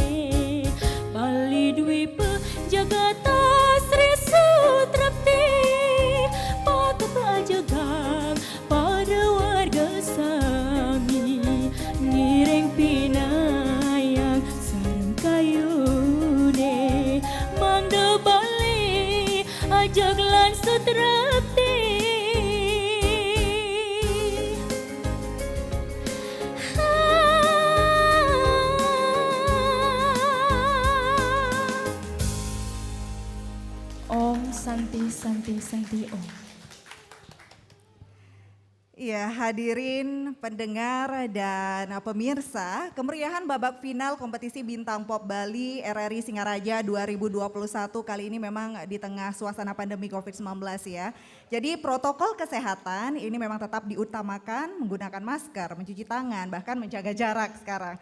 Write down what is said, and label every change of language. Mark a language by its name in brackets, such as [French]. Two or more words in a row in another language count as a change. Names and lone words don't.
[Balinese] Bali Dwipa jagata Sri Sutrapti patut ajagang pada warga Sami ngiring pinayang sareng kayune mangda Bali ajaglan Sutrapti. [Sanskrit] Santi Om. [Indonesian] Ya, hadirin pendengar dan pemirsa, kemeriahan babak final kompetisi Bintang Pop Bali RRI Singaraja 2021 kali ini memang di tengah suasana pandemi COVID-19 ya. Jadi protokol kesehatan ini memang tetap diutamakan, menggunakan masker, mencuci tangan, bahkan menjaga jarak sekarang.